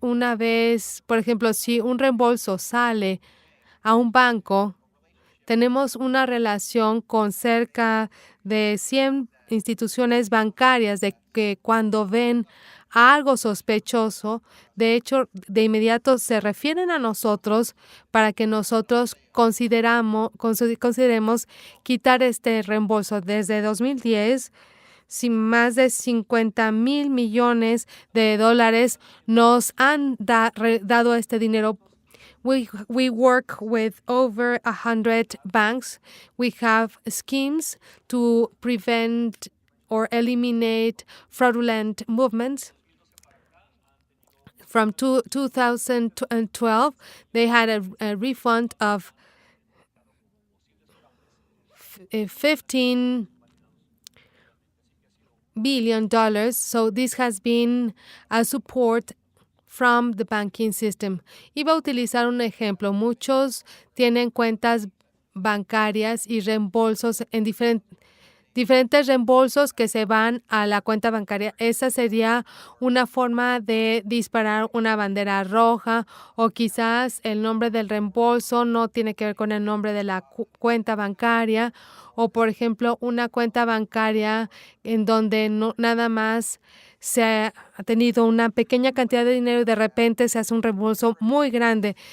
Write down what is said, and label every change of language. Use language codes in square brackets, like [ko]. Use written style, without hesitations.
[es] Una vez, por ejemplo, si un reembolso sale a un banco, tenemos una relación con cerca de 100 instituciones bancarias de que cuando ven algo sospechoso, de hecho, de inmediato se refieren a nosotros para que nosotros consideremos quitar este reembolso. Desde 2010, sin más de 50,000 millones de dólares nos han dado este dinero. [en] We work with over 100 banks. We have schemes to prevent or eliminate fraudulent movements. From 2012, they had a refund of $15 billion. So this has been a support from the banking system. [es] Iba a utilizar un ejemplo. Muchos tienen cuentas bancarias y reembolsos en diferentes reembolsos que se van a la cuenta bancaria. Esa sería una forma de disparar una bandera roja, o quizás el nombre del reembolso no tiene que ver con el nombre de la cuenta bancaria, o por ejemplo una cuenta bancaria en donde nada más se ha tenido una pequeña cantidad de dinero y de repente se hace un reembolso muy grande.